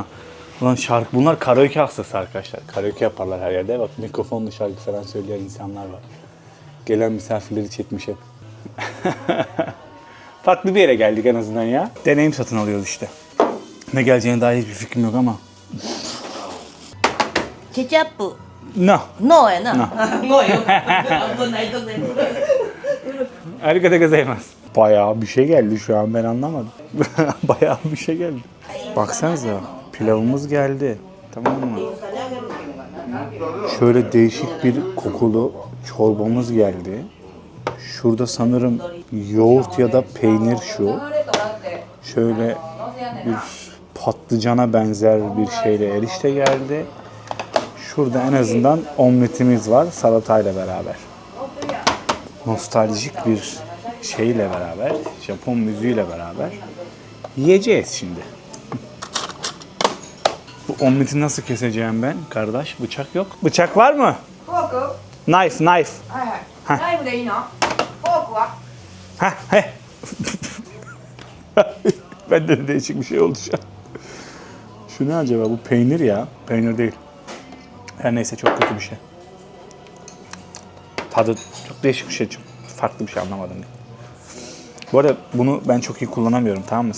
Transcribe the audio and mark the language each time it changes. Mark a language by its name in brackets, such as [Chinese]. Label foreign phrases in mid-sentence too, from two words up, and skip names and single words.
[Turkish] Ulan şarkı, bunlar karaoke hastası arkadaşlar. Karaoke yaparlar her yerde. Bak mikrofonla şarkı falan söyleyen insanlar var. Gelen misafirleri çekmiş hep. Farklı bir yere geldik en azından ya. Deneyim satın alıyoruz işte. Ne geleceğine dair hiçbir fikrim yok ama. [Japanese] ケチャップ。 [English] No. [Japanese] ノーやな。 [English] No. [Japanese] ノーよ。危ないとこや。ありがとうございます. [Turkish] Bayağı bir şey geldi şu an, ben anlamadım. Bayağı bir şey geldi. Baksanıza, pilavımız geldi. Tamam mı? Şöyle değişik bir kokulu çorbamız geldi. Şurada sanırım yoğurt ya da peynir şu. Şöyle bir patlıcana benzer bir şeyle erişte geldi. Şurada en azından omletimiz var salatayla beraber. Nostaljik bir şeyle beraber, Japon müziğiyle beraber yiyeceğiz şimdi. Bu omleti nasıl keseceğim ben kardeş? Bıçak yok. Bıçak var mı? [Japanese] フォーク？ [English] Knife. [Japanese] はいはい。ナイフでいいの？フォークは？ Heh, heh. [Turkish] Bende de değişik bir şey oldu şu an. Şu ne acaba? Bu peynir ya. Peynir değil. Her neyse, çok kötü bir şey. Tadı çok değişik bir şey. Çok farklı bir şey, anlamadım. Bu arada bunu ben çok iyi kullanamıyorum, tamam mı?